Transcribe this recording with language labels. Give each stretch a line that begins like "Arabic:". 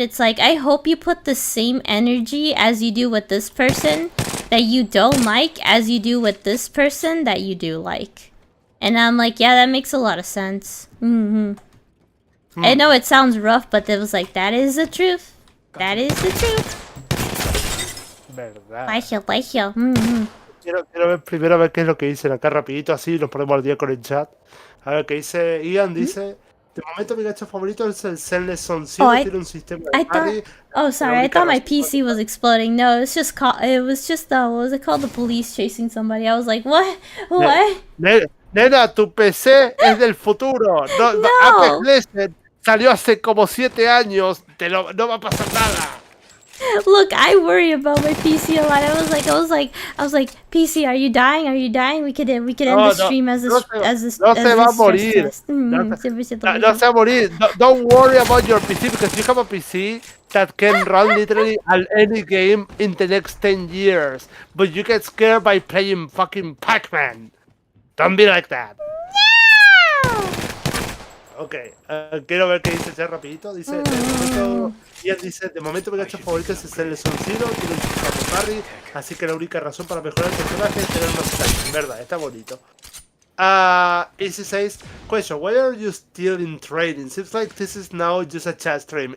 English: It's like, I hope you put the same energy as you do with this person that you don't like as you do with this person that you do like. And I'm like, yeah, that makes a lot of sense. I know it sounds rough, but it was like, that is the truth. That is the truth.
Spanish: Verdad. Paixo. Quiero ver primero a ver qué es lo que dicen acá rapidito, así nos ponemos al día con el chat. A ver qué dice Ian, dice... De momento mi gacho favorito es el Zenless Son Zero, tiene un sistema de parry.
English: Oh, sorry, I thought my PC was exploding. No, it was just what was it called? The police chasing somebody. I was like, what? What?
Spanish: Nena, tu PC es del futuro. No. Apex Legends salió hace como 7 años. No va a pasar nada.
English: Look, I worry about my PC a lot. I was like, PC, are you dying? Are you dying? We could end the stream as this.
Spanish: No se va a morir. No se va a morir.
English: Don't worry about your PC because you have a PC that can run literally any game in the next 10 years. But you get scared by playing fucking Pac-Man. Don't be like that.
Spanish: Ok, quiero ver qué dice ya rapidito. Dice, de momento mi gacho favorito es el Son Zero, tiene un sistema de parry, así que la única razón para mejorar el personaje es tener más time. Verdad, está bonito.
English: Easy says, question, why are you still in training? Seems like this is now just a chat stream.